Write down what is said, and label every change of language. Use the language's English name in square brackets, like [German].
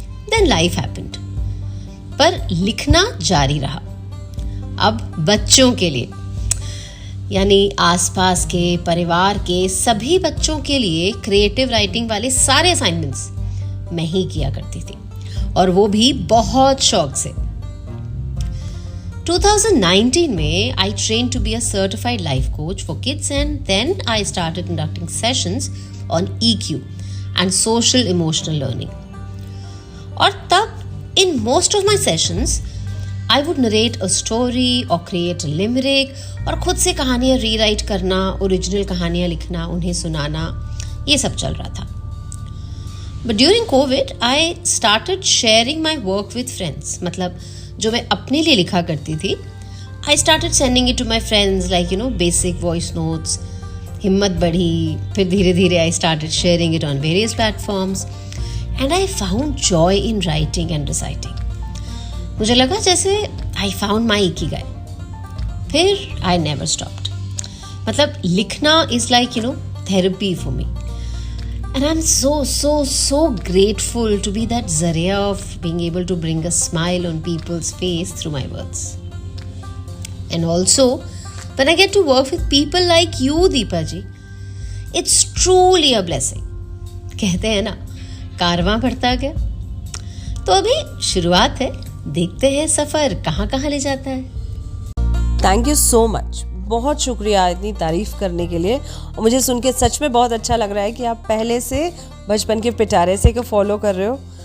[English] then life happened, [Hindi] पर लिखना जारी रहा। अब बच्चों के लिए, यानी आसपास के, परिवार के सभी बच्चों के लिए क्रिएटिव राइटिंग वाले सारे असाइनमेंट्स मैं ही किया करती थी, और वो भी बहुत शौक से। [English] 2019 में I trained to be a certified life coach for kids and then I started conducting sessions on EQ and social emotional learning. [Hindi] और तब [English] in most of my sessions I would narrate a story or create a limerick [Hindi] और खुद से कहानियाँ rewrite करना, original कहानियाँ लिखना, उन्हें सुनाना, ये सब चल रहा था। [English] But during COVID I started sharing my work with friends। [Hindi] मतलब जो मैं अपने लिए लिखा करती थी, [English] I started sending it to my friends like basic voice notes। [Hindi] हिम्मत बढ़ी, फिर धीरे धीरे [English] I started sharing it on various platforms and I found joy in writing and reciting। [Hindi] मुझे लगा जैसे [English] I found my ikigai। [Hindi] फिर [English] I never stopped। [Hindi] मतलब लिखना [English] is like therapy for me and I'm so grateful to be that zaria of being able to bring a smile on people's face through my words। And also When I get to work with people like you, Deepa ji, it's truly a blessing. [Hindi] कहते हैं ना, कारवां बढ़ता गया। तो अभी शुरुआत है, देखते हैं सफर कहाँ कहाँ ले जाता है। [English] thank you so much, [Hindi] बहुत शुक्रिया इतनी तारीफ करने के लिए। और मुझे सुन के सच में बहुत अच्छा लग रहा है कि आप पहले से बचपन के पिटारे से को फॉलो कर रहे हो।